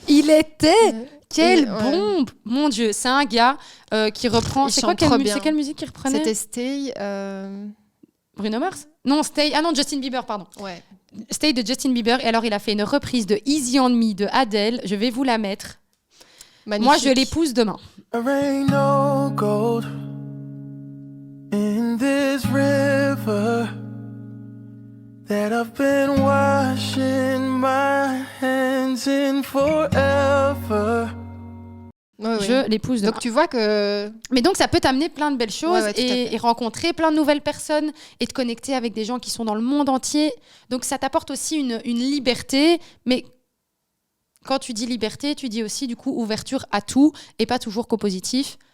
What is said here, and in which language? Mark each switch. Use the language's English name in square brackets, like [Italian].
[French] Il était quelle bombe. Mon Dieu, c'est un gars qui reprend... C'est quelle musique qu'il reprenait ? C'était Stay... Bruno Mars ? Non, Stay... Ah non, Justin Bieber, pardon. Ouais. Stay de Justin Bieber. Et alors, il a fait une reprise de Easy on Me de Adele. Je vais vous la mettre. Magnifique. Moi, je l'épouse demain. [English] There ain't no gold in this river that I've been washing my hands in forever. [French] Je l'épouse demain. Donc tu vois que... Mais donc ça peut t'amener plein de belles choses et rencontrer plein de nouvelles personnes et te connecter avec des gens qui sont dans le monde entier. Donc ça t'apporte aussi une liberté, mais quand tu dis liberté, tu dis aussi du coup ouverture à tout et pas toujours qu'au positif.